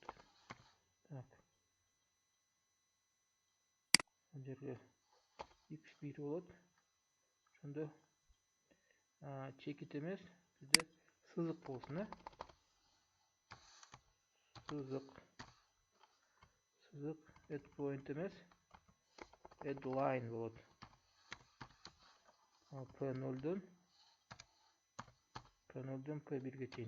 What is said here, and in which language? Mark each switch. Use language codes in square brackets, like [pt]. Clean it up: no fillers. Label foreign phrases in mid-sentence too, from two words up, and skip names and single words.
[ky] Так. Бул жерге x1 болот. Ошондо чекит эмес, бизде сызык болсун, Сызык. Сызык [en] add point [ky] эмес, [en] add line [ky] болот. P0дон P1ге чейин.